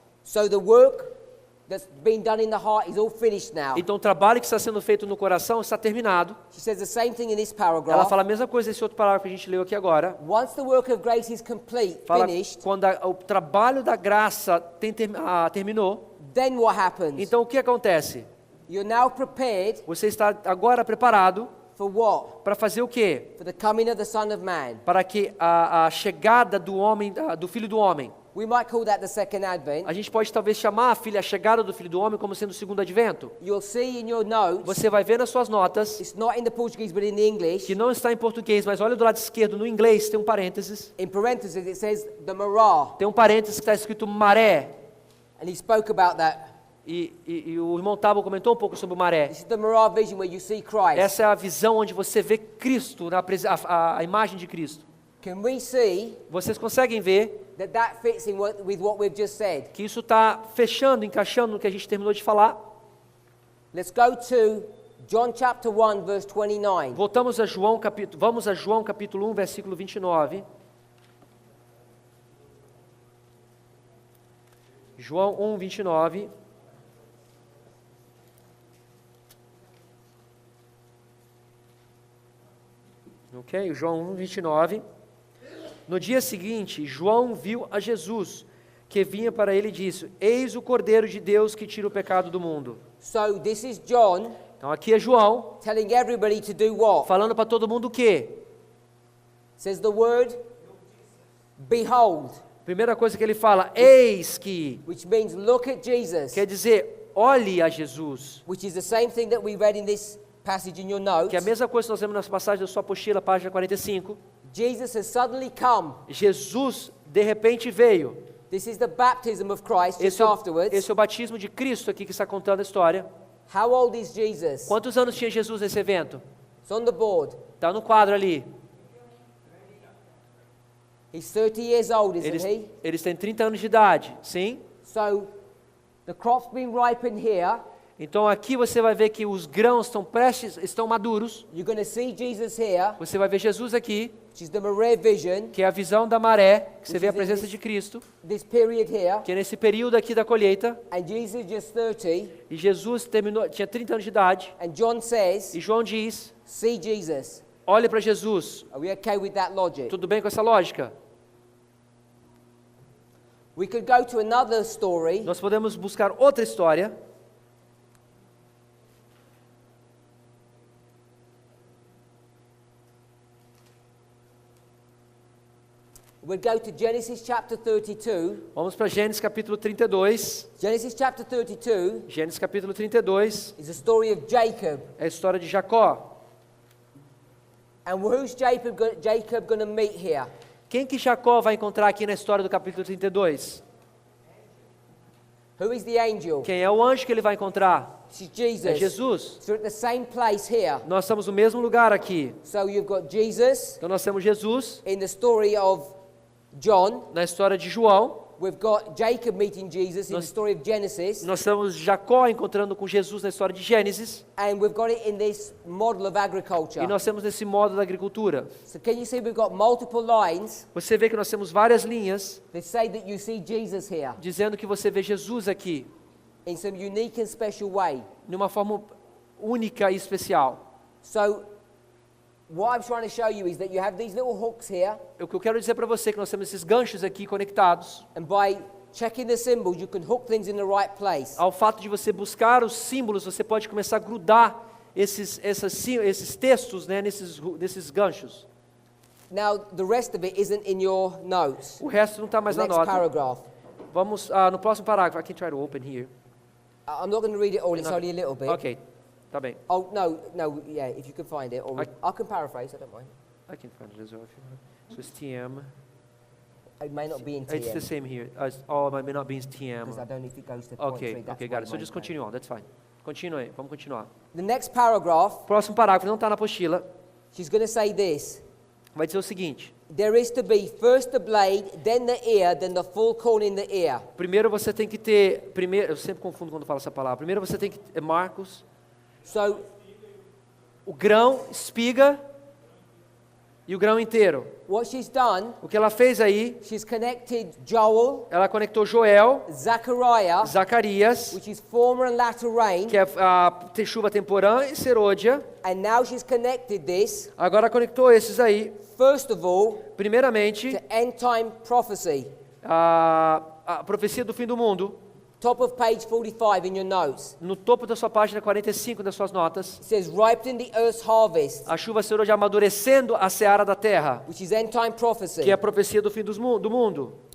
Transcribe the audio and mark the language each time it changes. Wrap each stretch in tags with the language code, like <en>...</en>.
<en>So the work that's been done in the heart is all finished now.</en> <pt>Então o trabalho que está sendo feito no coração está terminado.</pt> <en>She says the same thing in this</en> <pt>Ela</pt> <en>paragraph.</en> <pt>fala a mesma coisa nesse outro parágrafo que a gente leu aqui agora.</pt> <en>Once the work of grace is complete,</en> <pt>Fala</pt> <en>finished,</en> <pt>quando o trabalho da graça terminou.</pt> <en>then what happens?</en> <pt>Então o que acontece?</pt> <en>You're now prepared</en> <pt>Você está agora preparado</pt> <en>for what?</en> <pt>para fazer o quê?</pt> <en>For the coming of the Son of Man.</en> <pt>Para que a chegada do homem, do Filho do Homem.</pt> <en>We might call that the second advent.</en> <pt>A gente pode talvez chamar a chegada do Filho do Homem como sendo o segundo advento.</pt> <en>You'll see in your notes,</en> <pt>Você vai ver nas suas notas,</pt> <en>it's not in the Portuguese but in the English.</en> <pt>que não está em português, mas olha do lado esquerdo, no inglês, tem um parênteses.</pt> <en>In parentheses it says the marah.</en> <pt>Tem um parênteses que está escrito maré.</pt> <en>And he spoke about that.</en> <pt>E o irmão Tabo comentou um pouco sobre o maré.</pt> <en>This is the marah vision where you see Christ.</en> <pt>Essa é a visão onde você vê Cristo, a imagem de Cristo.</pt> <en>Can we see</en> <pt>Vocês conseguem ver</pt> <en>that fits in with what we've just said?</en> <pt>que isso está fechando, encaixando no que a gente terminou de falar?</pt> <en>Let's go to John chapter 1 verse 29.</en> <pt>Vamos a João capítulo 1, versículo 29. João 1, 29. Ok, João 1, 29. No dia seguinte, João viu a Jesus, que vinha para ele e disse: Eis o Cordeiro de Deus que tira o pecado do mundo.</pt> <en>So this is John</en> <pt>Então aqui é João,</pt> <en>telling everybody to do what?</en> <pt>falando para todo mundo o quê?</pt> <en>Says the word, behold,</en> <pt>Primeira coisa que ele fala, eis que,</pt> <en>which means look at Jesus,</en> <pt>quer dizer, olhe a Jesus.</pt> <en>which is the same thing that we read in this passage in your notes.</en> <pt>Que é a mesma coisa que nós vemos nas passagens da sua apostila, página 45.</pt> <en>Jesus has suddenly come.</en> <pt>Jesus, de repente, veio.</pt> <en>This is the baptism of Christ just</en> <pt>Esse é</pt> <en>afterwards.</en> <pt>o batismo de Cristo aqui que está contando a história.</pt> <en>How old is Jesus?</en> <pt>Quantos anos tinha Jesus nesse evento?</pt> <en>It's on the board.</en> <pt>Está no quadro ali.</pt> <en>He's 30 years old, isn't</en> <pt>Eles,</pt> <en>he?</en> <pt>eles têm 30 anos de idade, sim?</pt> <en>So the crop's been ripened here.</en> <pt>Então aqui você vai ver que os grãos estão maduros.</pt> <en>You're going to see Jesus here,</en> <pt>Você vai ver Jesus aqui,</pt> <en>which is the Maré vision,</en> <pt>que é a visão da maré, que você vê a</pt> <en>Which is in</en> <pt>presença</pt> <en>this-</en> <pt>de Cristo,</pt> <en>this period here.</en> <pt>que é nesse período aqui da colheita.</pt> <en>And Jesus just 30.</en> <pt>E Jesus tinha 30 anos de idade.</pt> <en>And John says,</en> <pt>E João diz,</pt> <en>see Jesus.</en> <pt>olhe para Jesus.</pt> <en>Are we okay with that logic?</en> <pt>Tudo bem com essa lógica?</pt> <en>We could go to another story.</en> <pt>Nós podemos buscar outra história.</pt> <en>We'd go to Genesis chapter 32.</en> <pt>Vamos para Gênesis capítulo 32.</pt> <en>Genesis chapter 32</en> <pt>Gênesis capítulo 32</pt> <en>is the story of Jacob.</en> <pt>é a história de Jacó.</pt> <en>And who's Jacob going to meet here?</en> <pt>Quem que Jacó vai encontrar aqui na história do capítulo 32?</pt> <en>Who is the angel?</en> <pt>Quem é o anjo que ele vai encontrar?</pt> <en>This is Jesus.</en> <pt>É Jesus.</pt> <en>So we're at the same place here.</en> <pt>Nós estamos no mesmo lugar aqui.</pt> <en>So you've got Jesus</en> <pt>Então nós temos Jesus</pt> <en>in the story of John.</en> <pt>na história de João.</pt> <en>We've got Jacob meeting Jesus in the story of Genesis.</en> <pt>Nós temos Jacó encontrando com Jesus na história de Gênesis.</pt> <en>And we've got it in this model of agriculture.</en> <pt>E nós temos nesse modo da agricultura.</pt> <en>So can you see we've got multiple lines</en> <pt>Você vê que nós temos várias linhas</pt> <en>that say that you see Jesus here</en> <pt>dizendo que você vê Jesus aqui,</pt> <en>in some unique and special way.</en> <pt>de uma forma única e especial.</pt> <en>So what I'm trying to show you is that you have these little hooks here,</en> <pt>O que eu quero dizer para você é que nós temos esses ganchos aqui conectados.</pt> <en>and by checking the symbols you can hook things in the right place.</en> <pt>Ao fato de você buscar os símbolos, você pode começar a grudar esses textos, né, nesses ganchos.</pt> <en>Now the rest of it isn't in your notes.</en> <pt>O resto não está mais</pt> <en>The</en> <pt>na</pt> <en>next</en> <pt>nota.</pt> <en>paragraph.</en> <pt>Vamos no próximo parágrafo.</pt> <en>I can try to open here. I'm not going to read it all, it's only a little bit.</en> <pt>Ok, tá bem.</pt> <en>Oh, no, yeah, if you can find it. Or I can paraphrase, I don't mind. I can find it as well if you want. So it's TM. It may not be in It's the TM, same here. Oh, it may not be in TM. because I don't know if it goes to point Ok, 3. That's ok, my got it. So main just point. continue on, that's fine.</en> <pt>Continue aí, vamos continuar.</pt> <en>The next paragraph,</en> <pt>Próximo parágrafo, não está na apostila.</pt> <en>she's going to say this.</en> <pt>Vai dizer o seguinte.</pt> <en>There is to be first the blade, then the ear, then the full corn in the ear.</en> <pt>Primeiro você tem que ter... Eu sempre confundo quando falo essa palavra. Primeiro você tem que... Marcos.</pt> <en>So</en> <pt>O grão, espiga. e o grão inteiro.</pt> <en>What she's done,</en> <pt>O que ela fez aí,</pt> <en>she's connected Joel,</en> <pt>ela conectou Joel,</pt> <en>Zechariah,</en> <pt>Zacarias,</pt> <en>which is former and latter rain,</en> <pt>que é a chuva temporã, e Serôdia.</pt> <en>and now she's connected this,</en> <pt>Agora conectou esses aí,</pt> <en>first of all,</en> <pt>primeiramente,</pt> <en>to end time prophecy.</en> <pt>a profecia do fim do mundo.</pt> <en>Top of page 45 in your notes.</en> <pt>No topo da sua página 45 das suas notas,</pt> <en>It says, ripening the earth's harvest,</en> <pt>a chuva Serôdia amadurecendo a seara da terra,</pt> <en>which is end time prophecy.</en> <pt>que é a profecia do fim do mundo.</pt>